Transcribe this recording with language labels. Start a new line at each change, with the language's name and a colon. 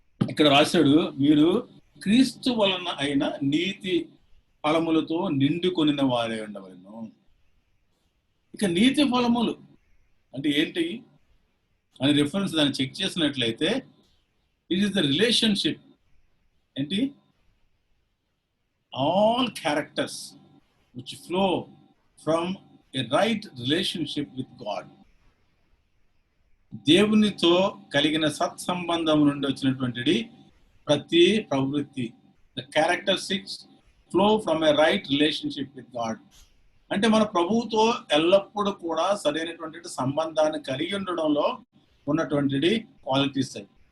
Telugu: ఇక్కడ రాశాడు, మీరు క్రీస్తు వలన అయిన నీతి ఫలములతో నిండుకొనిన వారే ఉండవలను. ఇక నీతి ఫలములు అంటే ఏంటి అని రిఫరెన్స్ దాన్ని చెక్ చేసినట్లయితే,
English: It is the relationship.
Telugu: ఏంటి?
English: All characters which flow from a right relationship with God.
Telugu: దేవునితో కలిగిన సత్సంబంధం నుండి వచ్చినటువంటి ప్రతి ప్రవృత్తి,
English: The characteristics flow from a right relationship with God.
Telugu: అంటే మన ప్రభువుతో ఎల్లప్పుడూ కూడా సరైనటువంటి సంబంధాన్ని కలిగి ఉండడంలో ఉన్నటువంటి క్వాలిటీస్ అవి.